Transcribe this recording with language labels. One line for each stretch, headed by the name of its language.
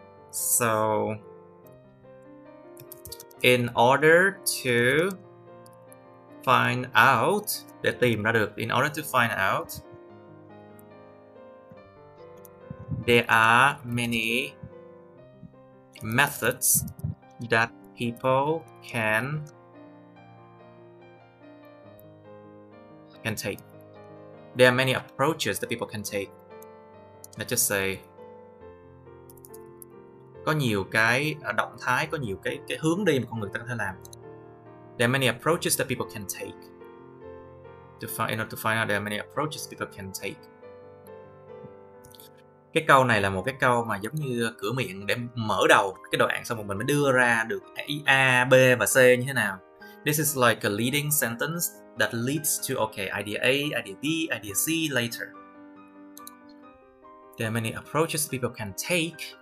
English: So in order to find out,
Vietnamese: để tìm ra được,
English: in order to find out, there are many methods that people can take. There are many approaches that people can take. Let's just say
Vietnamese: có nhiều cái động thái, có nhiều cái hướng đi mà con người ta có thể làm.
English: There are many approaches that people can take. In order to find out, there are many approaches people can take.
Vietnamese: Cái câu này là một cái câu mà giống như cửa miệng để mở đầu cái đoạn, xong rồi mình mới đưa ra được A, B và C như thế nào.
English: This is like a leading sentence that leads to, okay, idea A, idea B, idea C later. There are many approaches people can take.